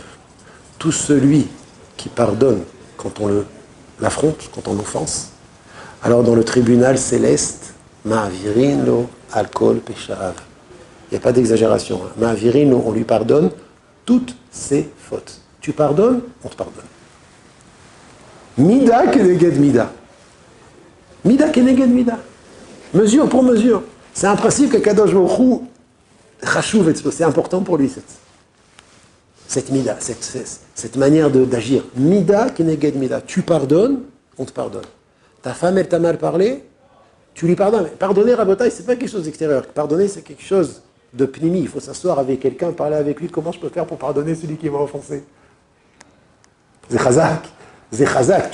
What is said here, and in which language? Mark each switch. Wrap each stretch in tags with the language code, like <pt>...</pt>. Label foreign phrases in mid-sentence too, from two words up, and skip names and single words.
<fr>Tout celui qui pardonne quand on l'affronte, quand on l'offense, alors dans le tribunal céleste,</fr> <he>מעבירין לו על כל פשעיו.</he> <fr>Il n'y a pas d'exagération. Hein.</fr> <he>מעבירין לו,</he> <fr>on lui pardonne toutes ses fautes. Tu pardonnes, on te pardonne.</fr> <he>מידה כנגד מידה. מידה כנגד מידה.</he> <fr>Mesure pour mesure. C'est un principe que</fr> <he>קדוש ברוך הוא,</he> <fr>c'est important pour lui. cette mida, cette manière d'agir.</fr> <he>מידה כנגד מידה.</he> <fr>Tu pardonnes, on te pardonne. Ta femme, elle t'a mal parlé, tu lui pardonnes. Pardonner, Rabotai, c'est pas quelque chose d'extérieur. Pardonner, c'est quelque chose de pnimi. Il faut s'asseoir avec quelqu'un, parler avec lui. Comment je peux faire pour pardonner celui qui m'a offensé? C'est chazak.</fr>